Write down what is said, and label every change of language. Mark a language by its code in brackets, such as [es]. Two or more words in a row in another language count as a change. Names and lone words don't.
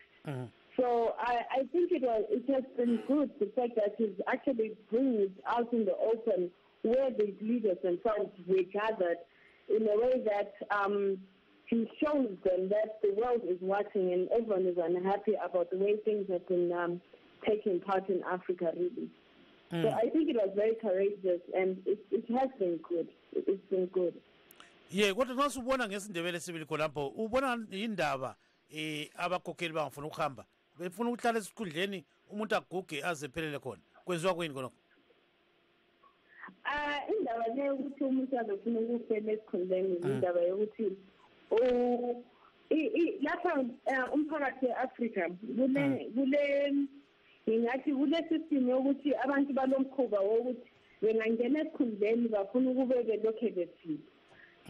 [en] So I think it has been good, the fact that he's actually bringing it out in the open where the leaders themselves were gathered in a way that he shows them that the world is watching and everyone is unhappy about the way things have been taking part in Africa, really. So I think it was very courageous and it has been good. It's been good. Yeah, [nd] kodwa nasubona ngesindebele sibili khonapho ubona indaba abakokheli bangafuna ukuhamba befuna ukuhlala esikhundleni umuntu aguge azephelele khona kwenziwa kweni khona. Indaba le ukuthi umuntu azofuna ukuphela esikhundleni indaba yokuthi lapha umphakathi weAfrica kule ngingathi kule system yokuthi abantu balomkhuba wokuthi bengangena esikhundleni bafuna ukube belokhe bephila.